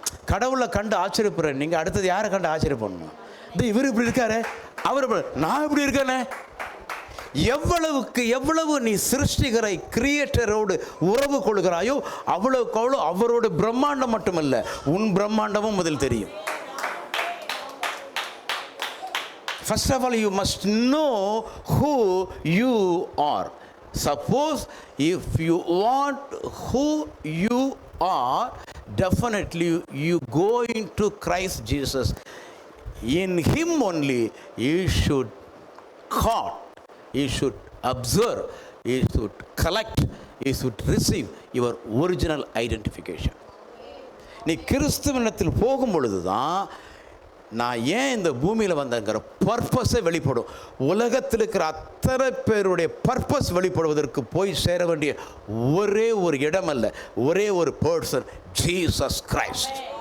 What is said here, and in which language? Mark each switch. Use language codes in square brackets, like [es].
[ta] கடவுளை கண்டு ஆச்சரியப்படுற நீங்கள் அடுத்தது யாரை கண்டு ஆச்சரியப்படணும்? இவர் இப்படி இருக்காரு, அவர் நான் இப்படி இருக்கேனே. எவ்வளவு நீ சிருஷ்டிகரை கிரியேட்டரோடு உறவு கொள்கிறாயோ அவ்வளவுக்கு அவ்வளோ அவரோட பிரம்மாண்டம் மட்டுமல்ல, உன் பிரம்மாண்டமும் முதல் தெரியும். [en] First of all, you must know who you are. Suppose if you want who you are, definitely you go into Christ Jesus. In him only you should count, you should observe, you should collect, you should receive your original identification. [ta] நீ கிறிஸ்துவனிடத்தில் போகும் பொழுது தான் நான் ஏன் இந்த பூமியில் வந்தங்கிற பர்பஸை வெளிப்படும். உலகத்தில் இருக்கிற அத்தனை பேருடைய பர்பஸ் வெளிப்படுவதற்கு போய் சேர வேண்டிய ஒரே ஒரு இடம் அல்ல, ஒரே ஒரு பர்சன், ஜீசஸ் கிரைஸ்ட்.